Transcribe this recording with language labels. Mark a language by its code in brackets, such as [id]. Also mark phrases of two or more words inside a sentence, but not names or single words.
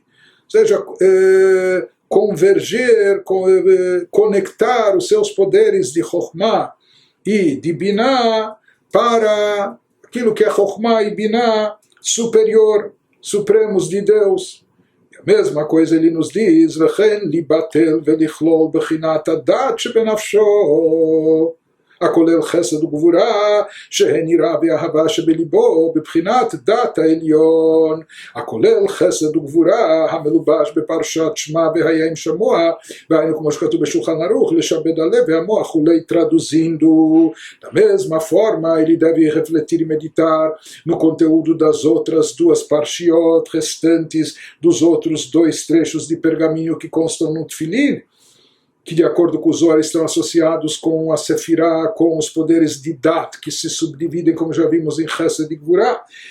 [pt] Ou seja, converger, conectar os seus poderes de Chokhmah e de Binah para aquilo que é Chokhmah e Binah superior, supremos de Deus. E a mesma coisa ele nos diz, [he] וכן ליבטל ולהיכלל בבחינת דעת שבנפשו, הכולל חסד וגבורה שהן יראה ואהבה שבליבו בבחינת דת העליון, הכולל חסד וגבורה המלובש בפרשת שמע והיה עם שמוע, והיינו כמו שכתוב בשולחן ערוך לשעבד הלב והמוח traduzindo. [pt] Da mesma forma, ele deve refletir e meditar no conteúdo das outras 2 parshiot restantes dos outros 2 trechos de pergaminho que constam no Tefilin, que de acordo com o Zohar estão associados com a Sefirah, com os poderes de Dat, que se subdividem, como já vimos, em Chesed e Gvurah.